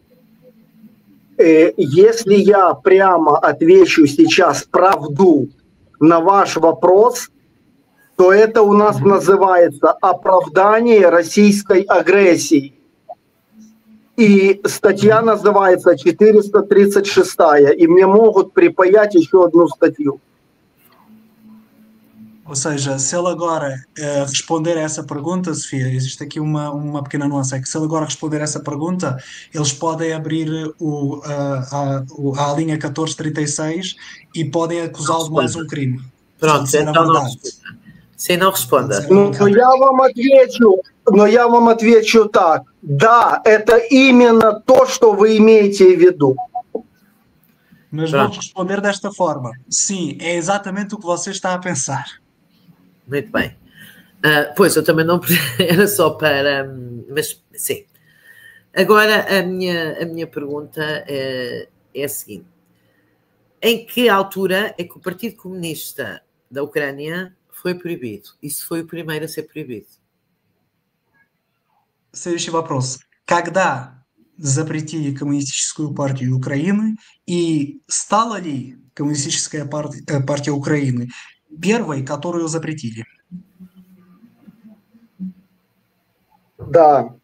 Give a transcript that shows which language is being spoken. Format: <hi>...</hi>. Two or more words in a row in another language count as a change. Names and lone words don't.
<ru>Если я прямо отвечу сейчас правду на ваш вопрос, то это у нас называется оправдание российской агрессии. И статья называется 436, и мне могут припаять еще одну статью.</ru> <pt>Ou seja, se ele agora responder a essa pergunta, Sofia, existe aqui uma pequena nuance, é que se ele agora responder a essa pergunta, eles podem abrir a linha 1436 e podem acusá-lo de mais um crime. Pronto, então não responda.</pt> <ru>Но я вам отвечу так. Да, это именно то, что вы имеете в виду.</ru> <pt>Mas vou responder desta forma. Sim, é exatamente o que você está a pensar. Muito bem. Pois, eu também não... Era só para... Mas, sim. Agora, a minha pergunta é a seguinte. Em que altura é que o Partido Comunista da Ucrânia foi proibido? Isso foi o primeiro a ser proibido.</pt> <ru>Следующий вопрос. Когда запретили Коммунистическую партию Украины и стала ли Коммунистическая партия Украины первой, которую запретили? Да.</ru>